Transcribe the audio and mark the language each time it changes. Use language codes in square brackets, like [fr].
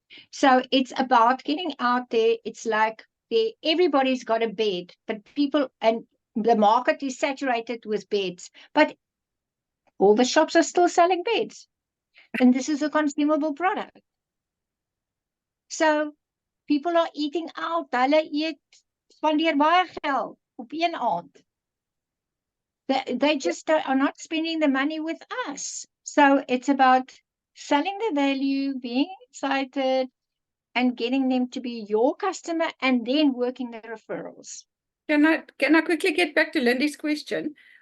[en] So it's about getting out there. It's like everybody's got a bed, but people, and the market is saturated with beds, but all the shops are still selling beds. And this is a consumable product. So people are eating out. [af] Hulle eet, spandeer baie geld op een aand. [en] They just are not spending the money with us. So it's about selling the value, being excited, and getting them to be your customer, and then working the referrals. Can I quickly get back to Lindy's question?